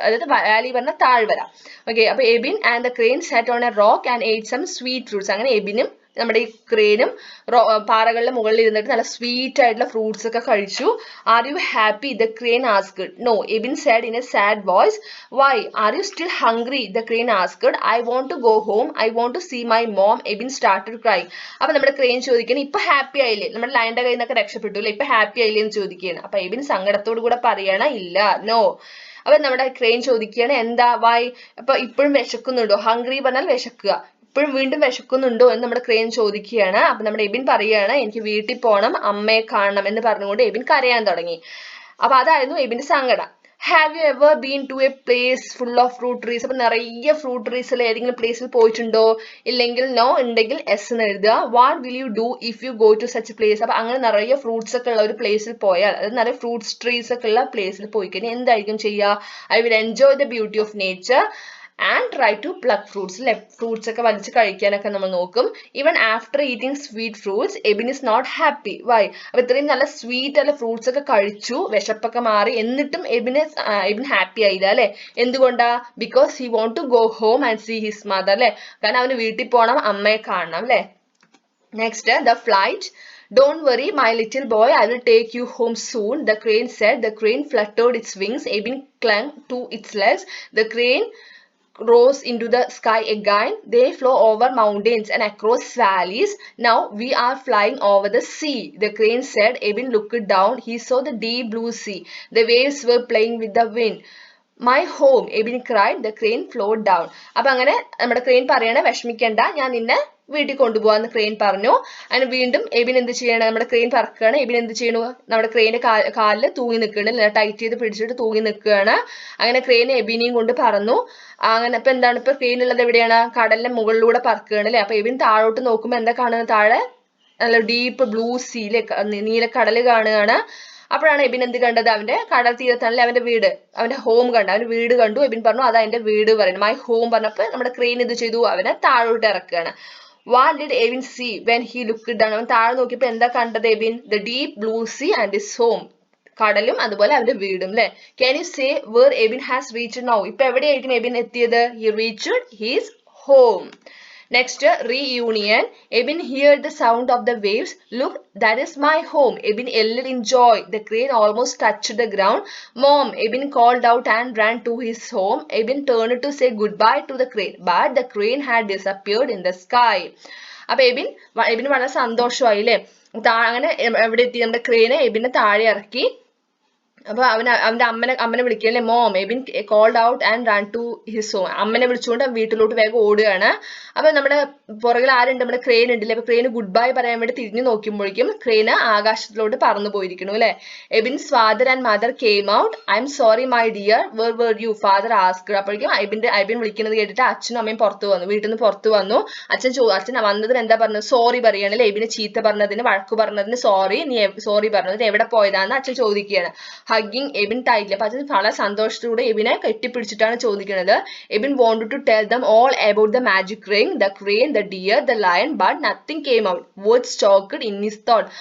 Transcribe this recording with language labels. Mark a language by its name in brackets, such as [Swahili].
[Malayalam] അതായത് വാലി പറഞ്ഞ താഴ്വര. [English] Okay. അപ്പൊ Ebin and the crane sat on a rock and ate some sweet fruits. [Malayalam] അങ്ങനെ എബിനും നമ്മുടെ ഈ ക്രെയിനും പാറകളുടെ മുകളിൽ ഇരുന്നിട്ട് നല്ല സ്വീറ്റ് ആയിട്ടുള്ള ഫ്രൂട്ട്സ് ഒക്കെ കഴിച്ചു. [English] Are you happy? The crane asked. No, Ebin said in a sad voice. Why? Are you still hungry? The crane asked. I want to go home. I want to see my mom. Ebin started crying. [Malayalam] അപ്പൊ നമ്മുടെ crane ചോദിക്കണം ഇപ്പൊ happy ആയില്ലേ, നമ്മുടെ ലയന്റെ കയ്യിൽ നിന്നൊക്കെ രക്ഷപ്പെട്ടു അല്ലെ, ഇപ്പൊ ഹാപ്പി ആയില്ലേ എന്ന് ചോദിക്കുകയാണ്. അപ്പൊ എബിൻ സങ്കടത്തോടു കൂടെ പറയാണ് ഇല്ല, നോ. അപ്പൊ നമ്മുടെ ക്രെയിൻ ചോദിക്കുകയാണ് എന്താ, വായ്, അപ്പൊ ഇപ്പോഴും വിശക്കുന്നുണ്ടോ? ഹംഗ്രി പറഞ്ഞാൽ വിശക്കുക. ഇപ്പോഴും വീണ്ടും വിശക്കുന്നുണ്ടോ എന്ന് നമ്മുടെ ക്രെയിൻ ചോദിക്കുകയാണ്. അപ്പൊ നമ്മുടെ എബിൻ പറയുകയാണ് എനിക്ക് വീട്ടിൽ പോകണം, അമ്മയെ കാണണം എന്ന് പറഞ്ഞുകൊണ്ട് എബിൻ കരയാൻ തുടങ്ങി. അപ്പൊ അതായിരുന്നു എബിന്റെ സങ്കടം. [English] Have you ever been to a place full of fruit trees. [Malayalam] അപ്പൊ നിറയെ ഫ്രൂട്ട് ട്രീസിൽ ഏതെങ്കിലും പ്ലേസിൽ പോയിട്ടുണ്ടോ? ഇല്ലെങ്കിൽ നോ, ഉണ്ടെങ്കിൽ എസ് എന്ന് എഴുതുക. [English] What will you do if you go to such place. [Malayalam] അപ്പൊ അങ്ങനെ നിറയെ ഫ്രൂട്ട്സ് ഒക്കെ ഉള്ള ഒരു പ്ലേസിൽ പോയാൽ, അതായത് നിറയെ ഫ്രൂട്ട്സ് ട്രീസ് ഒക്കെ ഉള്ള പ്ലേസിൽ പോയി കഴിഞ്ഞാൽ എന്തായിരിക്കും ചെയ്യുക? [English] I will enjoy the beauty of nature and try to pluck fruits. [Malayalam] Fruits ഒക്കെ വലിച്ച് കഴിക്കാനൊക്കെ നമ്മൾ നോക്കും. [English] Even after eating sweet fruits, Ebin is not happy. Why? [Malayalam] അപ്പൊ ഇത്രയും നല്ല സ്വീറ്റ് ആയിട്ടുള്ള ഫ്രൂട്ട്സ് ഒക്കെ കഴിച്ചു, വിശപ്പൊക്കെ മാറി, എന്നിട്ടും എബിൻ ഹാപ്പി ആയില്ല അല്ലെ. എന്തുകൊണ്ടാ? [English] because he want to go home and see his mother [Malayalam] അല്ലെ. കാരണം അവന് വീട്ടിൽ പോകണം, അമ്മയെ കാണണം അല്ലെ. [English] Next, the flight. Don't worry, my little boy, I will take you home soon, the crane said. The crane fluttered its wings. Ebin clung to its legs. The crane rose into the sky again. They flew over mountains and across valleys. Now we are flying over the sea, the crane said. Ebin looked down. He saw the deep blue sea. The waves were playing with the wind. My home, Ebin cried. The crane flowed down. [Malayalam] അപ്പൊ അങ്ങനെ നമ്മുടെ crane പറയണ വിഷമിക്കണ്ട, ഞാൻ നിന്നെ വീട്ടിൽ കൊണ്ടുപോകാന്ന് crane പറഞ്ഞു. അതിന് വീണ്ടും എബിൻ എന്ത് ചെയ്യണം, നമ്മുടെ ക്രെയിൻ പറക്കുകയാണ്. എബിൻ എന്ത് ചെയ്യണു, നമ്മുടെ ക്രെയിന്റെ കാലിൽ തൂങ്ങി നിൽക്കുകയാണ്, ടൈറ്റ് ചെയ്ത് പിടിച്ചിട്ട് തൂങ്ങി നിൽക്കുകയാണ്. അങ്ങനെ ക്രെയിൻ എബിനെയും കൊണ്ട് പറന്നു. അങ്ങനെ ഇപ്പൊ എന്താണ്, ഇപ്പൊ ക്രെയിൻ ഉള്ളത് എവിടെയാണ്? കടലിന്റെ മുകളിലൂടെ പറക്കുകയാണ് അല്ലെ. അപ്പൊ എബിൻ താഴോട്ട് നോക്കുമ്പോ എന്താ കാണുന്നത്? താഴെ നല്ല ഡീപ്പ് ബ്ലൂ സീയിലെ നീലക്കടല് കാണുകയാണ്. അപ്പോഴാണ് എബിൻ എന്ത് കണ്ടത്? അവന്റെ കടൽ തീരത്താണല്ലേ അവന്റെ വീട്, അവന്റെ ഹോം കണ്ടു, അവന്റെ വീട് കണ്ടു. എബിൻ പറഞ്ഞു അതാ എന്റെ വീട് പറയുന്നത്, മൈ ഹോം പറഞ്ഞപ്പോ നമ്മുടെ ക്രെയിൻ ഇത് ചെയ്തു, അവനെ താഴോട്ട് ഇറക്കുകയാണ്. [English] What did Ebin see when he looked down? [Malayalam] അവൻ താഴെ നോക്കിയപ്പോ എന്താ കണ്ടത് Ebin? [English] The deep blue sea and his home. [Malayalam] കടലും അതുപോലെ അവന്റെ വീടും അല്ലെ. [English] Can you say where Ebin has reached now? [Malayalam] ഇപ്പൊ എവിടെയായിരിക്കും എബിൻ എത്തിയത്? [English] He reached his home. Next, reunion. Ebin heard the sound of the waves. Look, that is my home. Ebin yelled in joy. The crane almost touched the ground. Mom, Ebin called out and ran to his home. Ebin turned to say goodbye to the crane, but the crane had disappeared in the sky. [Malayalam] അപ്പൊ എബിൻ വളരെ സന്തോഷമായി അല്ലെ. അങ്ങനെ എവിടെ എത്തി? നമ്മുടെ crane എബിനെ താഴെ ഇറക്കി. അപ്പൊ അവന്റെ അമ്മനെ വിളിക്കല്ലേ, [English] Mom. Ebin called out and run to his home. [Malayalam] അമ്മനെ വിളിച്ചുകൊണ്ട് വീട്ടിലോട്ട് വേഗം ഓടുകയാണ്. അപ്പൊ നമ്മുടെ പുറകിൽ ആരുണ്ട്, നമ്മുടെ ക്രെയിൻ ഉണ്ടല്ലേ. അപ്പൊ ക്രെയിന് ഗുഡ് ബൈ പറയാൻ വേണ്ടി തിരിഞ്ഞു നോക്കുമ്പോഴേക്കും ക്രെയിന് ആകാശത്തിലോട്ട് പറന്നു പോയിരിക്കണു അല്ലെ. [English] Ebin's father and mother came out. I am sorry my dear, where were you, father asked. [Malayalam] അപ്പോഴേക്കും എബിൻ വിളിക്കുന്നത് കേട്ടിട്ട് അച്ഛനും അമ്മയും പുറത്തു വന്നു, വീട്ടിൽ നിന്ന് പുറത്തു വന്നു. അച്ഛൻ വന്നതിന് എന്താ പറഞ്ഞത്, സോറി പറയുകയാണല്ലേ. എബിനെ ചീത്ത പറഞ്ഞതിന്, വഴക്ക് പറഞ്ഞതിന് സോറി, നീ സോറി പറഞ്ഞത് എവിടെ പോയതാന്ന് അച്ഛൻ ചോദിക്കുകയാണ്. [English] Hugging Ebin tightly. [Malayalam] അപ്പൊ അച്ഛൻ വളരെ സന്തോഷത്തോടെ എബിനെ കെട്ടിപ്പിടിച്ചിട്ടാണ് ചോദിക്കുന്നത്. [English] Ebin wanted to tell them all about the magic ring, the crane, the deer, the lion, but nothing came out. Words stuck in his thought.